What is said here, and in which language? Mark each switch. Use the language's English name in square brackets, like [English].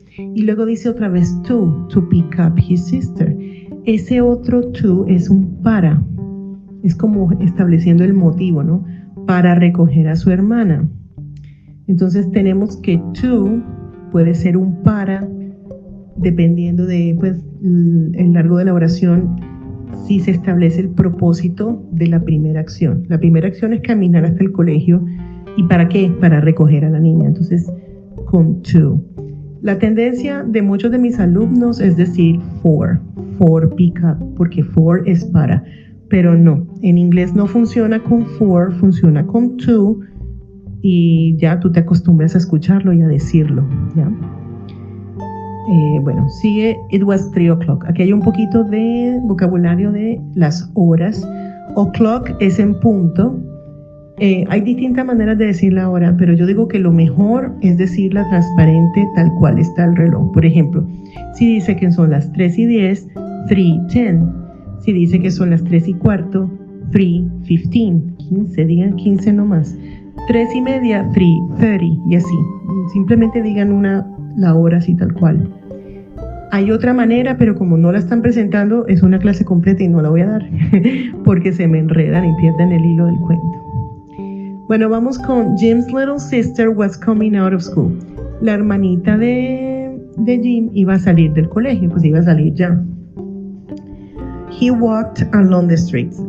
[Spanish] Y luego dice otra vez [English] to pick up his sister. [Spanish] Ese otro to es un para, es como estableciendo el motivo, ¿no? Para recoger a su hermana. Entonces tenemos que to puede ser un para, dependiendo de pues, el largo de la oración, si se establece el propósito de la primera acción. La primera acción es caminar hasta el colegio. ¿Y para qué? Para recoger a la niña. Entonces, con to. La tendencia de muchos de mis alumnos es decir for pick up, porque for es para, pero no, en inglés no funciona con for, funciona con to, y ya tú te acostumbras a escucharlo y a decirlo, ¿ya? Bueno, sigue, [English] it was 3 o'clock. [Spanish] Aquí hay un poquito de vocabulario de las horas. O'clock es en punto. Hay distintas maneras de decir la hora, pero yo digo que lo mejor es decirla transparente tal cual está el reloj. Por ejemplo, si dice que son las 3:10, 3:10. Si dice que son las 3:15, 3:15. 15, digan 15 nomás. 3:30, 3:30 y así. Simplemente digan la hora así tal cual. Hay otra manera, pero como no la están presentando, es una clase completa y no la voy a dar porque se me enredan y pierden el hilo del cuento. Bueno, vamos con [English] Jim's little sister was coming out of school. [Spanish] La hermanita de Jim iba a salir del colegio, pues iba a salir ya. [English] He walked along the streets.